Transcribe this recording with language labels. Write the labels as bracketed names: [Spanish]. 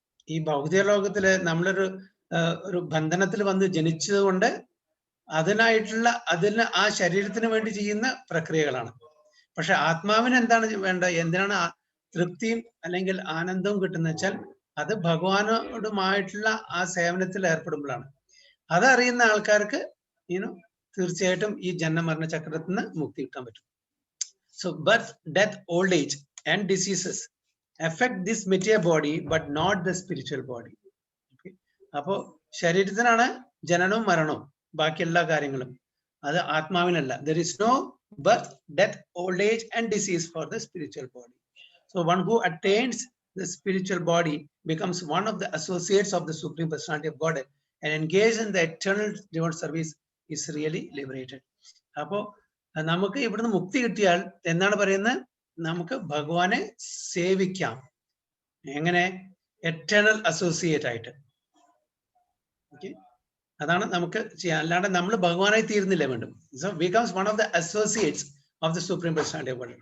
[Malayalam] ഈ ഭൗതിക ലോകത്തില് നമ്മളൊരു ബന്ധനത്തിൽ വന്ന് ജനിച്ചത് കൊണ്ട് അതിന് ആ ശരീരത്തിന് വേണ്ടി ചെയ്യുന്ന പ്രക്രിയകളാണ്. പക്ഷെ ആത്മാവിന് എന്താണ് വേണ്ടത്? എന്തിനാണ് തൃപ്തിയും അല്ലെങ്കിൽ ആനന്ദവും കിട്ടുന്ന വെച്ചാൽ അത് ഭഗവാനോടുമായിട്ടുള്ള ആ സേവനത്തിൽ ഏർപ്പെടുമ്പോഴാണ്. അതറിയുന്ന ആൾക്കാർക്ക് തീർച്ചയായിട്ടും ഈ ജന്മമരണ ചക്രത്തിൽ നിന്ന് മുക്തി കിട്ടാൻ പറ്റും. [English] So birth, death, old age and diseases affect this material body but not the spiritual body. [Malayalam] അപ്പോ ശരീരത്തിനാണ് ജനനവും മരണവും, ബാക്കി എല്ലാ കാര്യങ്ങളും. അത് ആത്മാവിനല്ല. [English] There is no birth, death, old age and disease for the spiritual body. So one who attains the spiritual body becomes one of the associates of the Supreme Personality of Godhead and engaged in the eternal divine service is really liberated. [Malayalam] അപ്പോ നമുക്ക് ഇവിടുന്ന് മുക്തി കിട്ടിയാൽ എന്താണ് പറയുന്നത്? നമുക്ക് ഭഗവാനെ സേവിക്കാം. എങ്ങനെ? എറ്റേണൽ അസോസിയേറ്റ് ആയിട്ട്. ഓക്കെ, അതാണ് നമുക്ക് ചെയ്യാൻ. അല്ലാണ്ട് നമ്മൾ ഭഗവാനായി തീരുന്നില്ല വേണ്ടും. [English] So becomes one of the associates of the supreme personality of God.